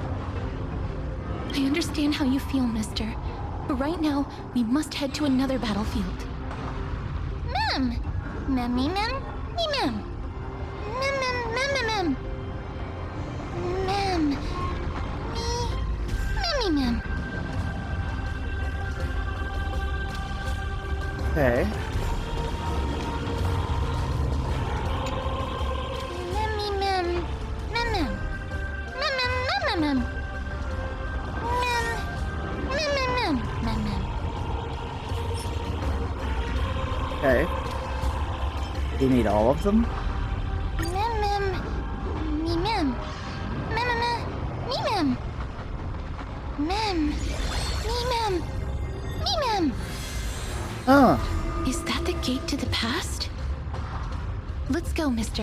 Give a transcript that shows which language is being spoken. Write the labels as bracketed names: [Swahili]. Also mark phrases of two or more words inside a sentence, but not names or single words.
[English] I understand how you feel, mister. But right now, we must head to another battlefield. Mem! Memmy mem? Me mem! Mem mem mem mem mem! Mem! Me... Memmy mem! Okay. Memmy mem! Mem mem! Mem mem mem mem mem! Mem! Mem mem mem! Mem mem! Okay. Do you need all of them? Mem mem! Me mem! Mem mem mem! Me mem! Mem! Me mem! Me mem! Huh. Is that the gate to the past? Let's go, mister.